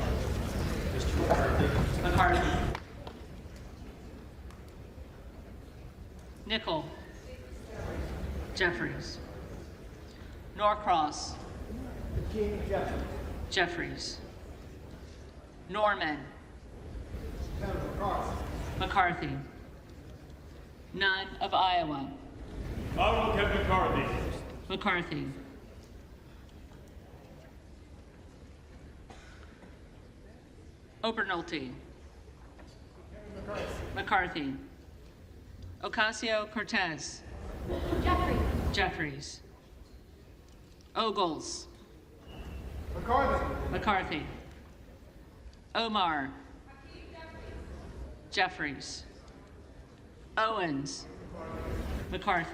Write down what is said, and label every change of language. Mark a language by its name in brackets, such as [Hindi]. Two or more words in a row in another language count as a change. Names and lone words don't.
[English] McCarthy. Nickel. Jeffries. Norcross. Jeffries. Norman. McCarthy. Nunn of Iowa. Honorable Kevin McCarthy. McCarthy. Obernolte. McCarthy. Ocasio-Cortez. Jeffries. Jeffries. Ogles. McCarthy. McCarthy. Omar. Jeffries. Owens. McCarthy.